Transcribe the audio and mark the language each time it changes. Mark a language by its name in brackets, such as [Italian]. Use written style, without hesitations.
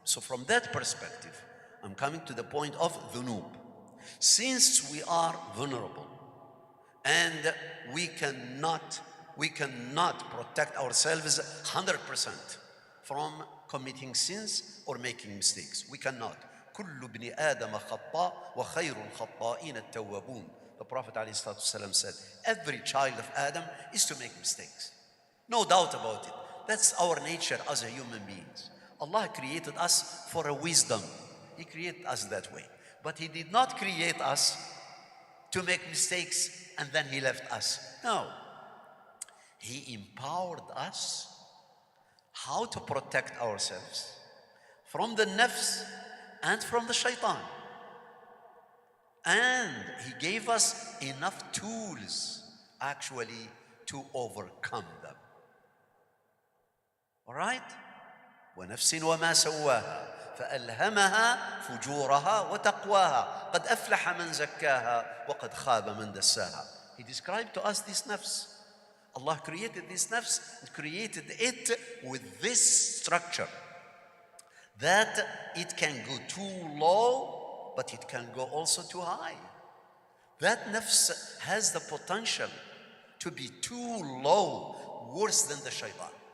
[English] So from that perspective, I'm coming to the point of dhunub. Since we are vulnerable and we cannot protect ourselves 100% from committing sins or making mistakes. We cannot. [Arabic] كل ابن آدم خطاء وخير الخطائين التوابون. [English] The Prophet ﷺ said, every child of Adam is to make mistakes. No doubt about it. That's our nature as a human beings. Allah created us for a wisdom. He created us that way. But He did not create us to make mistakes and then He left us. No. He empowered us how to protect ourselves from the nafs and from the shaitan. And He gave us enough tools actually to overcome them. All right? [Arabic] ونفس وما سواها فألهمها فجورها وتقواها قد أفلح من زكاها وقد خاب من دساها. [English] He described to us this nafs. Allah created this nafs and created it with this structure that it can go too low, but it can go also too high. That nafs has the potential to be too low, worse than the shaitan.